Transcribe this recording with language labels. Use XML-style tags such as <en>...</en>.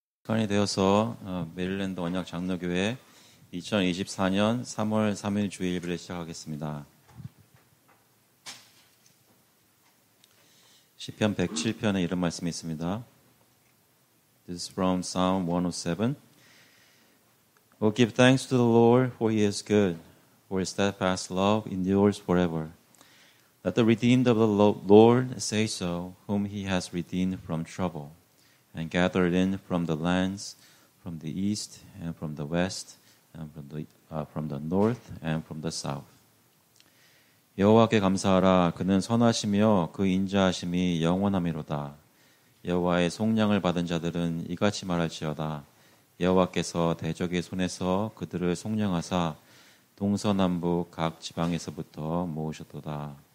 <ko>시간이 되어서 메릴랜드 언약 장로교회 2024년 3월 3일 주일 예배를 시작하겠습니다. 시편 107편에 이런 말씀이 있습니다.</ko> <en>This is from Psalm 107. Oh, give thanks to the Lord, for he is good, for his steadfast love endures forever. Let the redeemed of the Lord say so, whom he has redeemed from trouble, and gathered in from the lands, from the east and from the west, and from the north and from the south.</en> <ko>여호와께 감사하라. 그는 선하시며 그 인자하심이 영원하미로다. 여호와의 속량을 받은 자들은 이같이 말할지어다. 여호와께서 대적의 손에서 그들을 속량하사 동서남북 각 지방에서부터 모으셨도다.</ko>